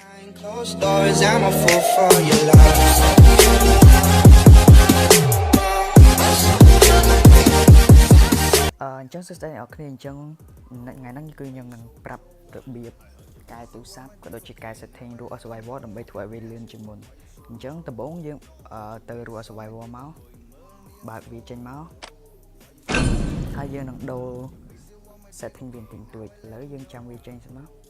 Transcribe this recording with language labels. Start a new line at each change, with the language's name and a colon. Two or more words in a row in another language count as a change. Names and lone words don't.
English: Closed doors, I'm a fool for your love.
Khmer: អញ្ចឹងសួស្តីអ្នកនរគ្នាអញ្ចឹងថ្ងៃហ្នឹងគឺខ្ញុំនឹងប្រាប់របៀបកែទូរស័ព្ទក៏ដូចជាកែ setting រស់ survival ដើម្បីធ្វើឲ្យវាលឿនជាងមុនអញ្ចឹងដំបូងយើងទៅរស់ survival មកបើកវាចេញមកហើយយើងនឹងដូរ setting វាបន្តិចតួចឥឡូវយើងចាំវាចេញសិនមក